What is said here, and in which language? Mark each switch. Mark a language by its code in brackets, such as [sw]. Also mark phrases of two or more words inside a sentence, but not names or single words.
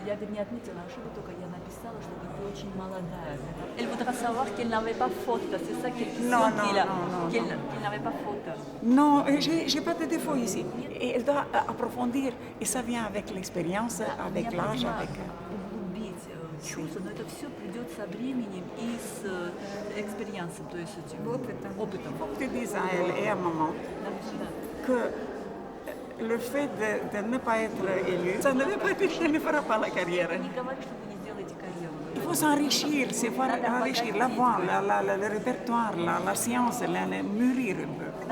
[fr] Elle voudra savoir qu'elle n'avait pas faute, c'est ça qu'elle dit qu'elle n'avait pas faute. Non, j'ai pas de défaut ici. Et elle doit approfondir. Et ça vient avec l'expérience, avec l'âge, avec... [ru] чувство, но это все придет со временем и с экспириенсом, то есть опытом. [fr] Faut que tu dises à elle et à maman que le fait de ne pas être élu, ça ne veut pas dire qu'elle ne fera pas la carrière. Il faut s'enrichir, c'est faut enrichir la voix, le répertoire, la science, mûrir un peu.